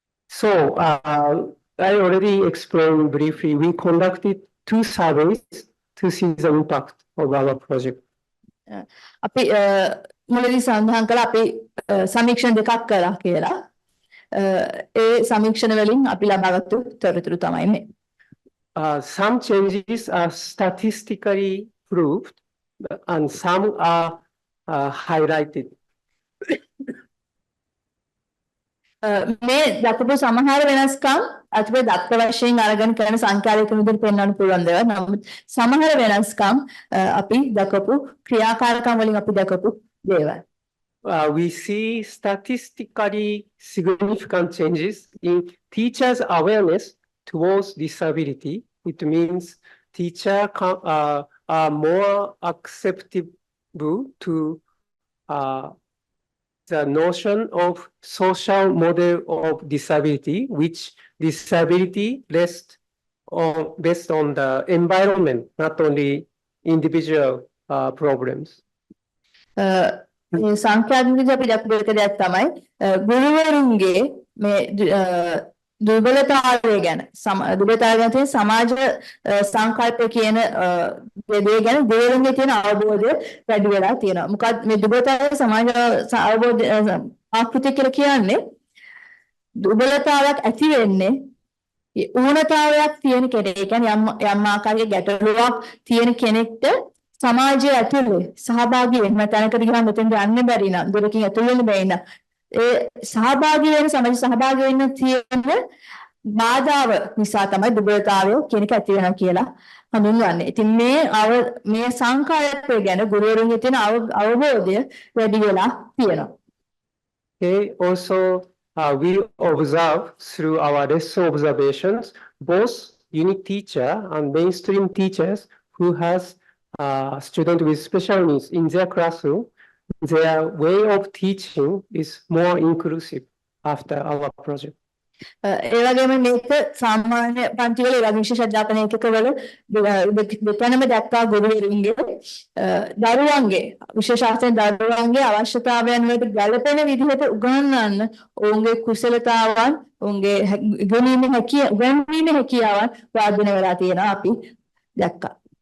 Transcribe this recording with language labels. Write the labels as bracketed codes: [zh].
[en] So I already explained briefly. We conducted 2 surveys to see the impact of our project. [si] අපි මුලදී සඳහන් කළා අපි සමීක්ෂණ දෙකක් කළා කියලා. ඒ සමීක්ෂණ වලින් අපි ලබාගත්තු තොරතුරු තමයි මේ. [en] Some changes are statistically proved and some are highlighted. [si] මේ දක්වපු සමහර වෙනස්කම් අතිපේ දක්ව වශයෙන් අරගෙන කරන සංඛ්‍යාලයක විදිහට පෙන්වන්න පුළුවන් දේවල්. නමුත් සමහර වෙනස්කම් අපි දක්වපු ක්‍රියාකාරකම් වලින් අපි දක්වපු දේවල්. [en] We see statistically significant changes in teachers' awareness towards disability. It means teachers are more acceptable to the notion of social model of disability, which disability based on the environment, not only individual problems. [si] මේ සංඛ්‍යාත්මකව අපි දක්වපු එක දෙයක් තමයි ගුරුවරුන්ගේ මේ දුර්වලතාවය ගැන දුර්වලතාවය ගැන තියෙන සමාජ සංකල්ප කියන දේ ගැන ගුරුවරුන්ගේ තියෙන අවබෝධය වැඩි වෙලා තියෙනවා. මොකද මේ දුර්වලතාවය සමාජ අවබෝධ ආකෘතිය කියලා කියන්නේ දුර්වලතාවයක් ඇති වෙන්නේ ඌනතාවයක් තියෙන කෙනෙක්. ඒ කියන්නේ යම් ආකාරයක ගැටලුවක් තියෙන කෙනෙක්ට සමාජයේ ඇතුළේ සහභාගී වෙන්න තැනකට ගියාම මෙතෙන් යන්න බැරි නම් දුරකින් ඇතුල් වෙන්න බැරි නම් ඒ සහභාගී වෙන සමාජ සහභාගී වෙන්න තියෙන බාධාව නිසා තමයි දුර්වලතාවය කියන එක ඇති වෙනවා කියලා හඳුන්වන්නේ. ඉතින් මේ සංකල්පය ගැන ගුරුවරුන්ගේ තියෙන අවබෝධය වැඩි වෙලා තියෙනවා. [en] Okay, also we observe through our lesson observations both unit teacher and mainstream teachers who has students with special needs in their classroom, their way of teaching is more inclusive after our project. [si] ඒ වගේම මේක සාමාන්‍ය පන්තිවල ඒ වගේ විශේෂ අධ්‍යාපන ඒකකවල දෙතනම දක්වා ගුරුවරුන්ගේ දරුවන්ගේ විශේෂ ආසන දරුවන්ගේ අවශ්‍යතාවයන් වලට ගැළපෙන විදිහට උගන්වන්න ඔවුන්ගේ කුසලතාවන් ඔවුන්ගේ ඉගෙනීමේ හැකියාවන් වර්ධනය වෙලා තියෙනවා අපි දැක්කා.